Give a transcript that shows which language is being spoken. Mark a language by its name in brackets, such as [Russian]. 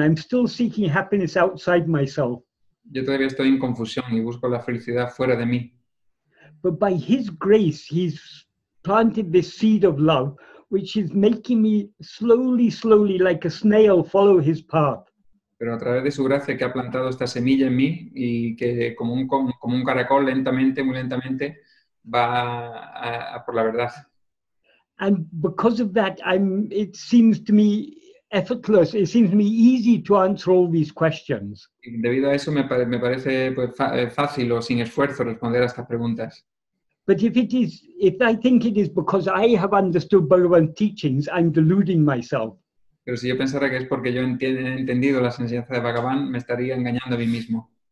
[English] I'm still seeking happiness outside myself. [Spanish] Yo todavía estoy en confusión y busco la felicidad fuera de mí. [English] But by his grace, he's planted this seed of love, which is making me slowly, like a snail, follow his path. [Spanish] Pero a través de su gracia que ha plantado esta semilla en mí y que como un caracol muy lentamente va por la verdad. [English] And because of that, it seems to me effortless. It seems to me easy to answer all these questions. [Spanish] Y debido a eso me parece pues, fácil o sin esfuerzo responder a estas preguntas. [English] But if I think it is because I have understood Bhagavan's teachings, I'm deluding myself. [Spanish] Pero si yo pensara que es porque yo he entendido las enseñanzas de Bhagavan, me estaría engañando a mí mismo.